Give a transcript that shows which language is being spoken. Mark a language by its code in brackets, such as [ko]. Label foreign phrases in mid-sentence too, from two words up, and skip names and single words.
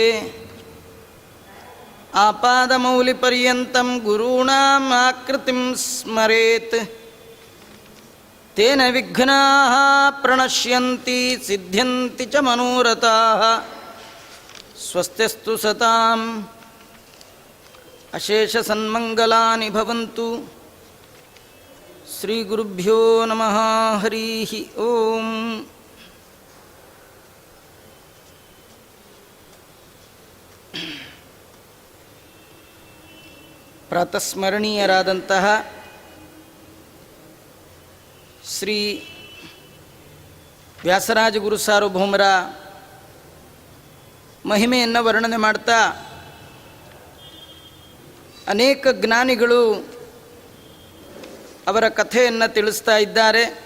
[sa] आपादमौलिपर्यन्तं गुरुणां आकृतिं स्मरेत् तेन विघ्नाः प्रणश्यन्ति सिद्ध्यन्ति च मनोरथाः. स्वस्तिस्तु सतां अशेष सन्मङ्गलानि भवन्तु. श्री गुरुभ्यो नमः। हरि ॐ. [kn] ಪ್ರಾತಸ್ಮರಣೀಯರಾದಂತಹ ಶ್ರೀ ವ್ಯಾಸರಾಜ ಗುರು ಸಾರ್ವಭೌಮರ ಮಹಿಮೆಯನ್ನು ವರ್ಣನೆ ಮಾಡ್ತಾ ಅನೇಕ ಜ್ಞಾನಿಗಳು ಅವರ ಕಥೆಯನ್ನು ತಿಳಿಸ್ತಾ ಇದ್ದಾರೆ.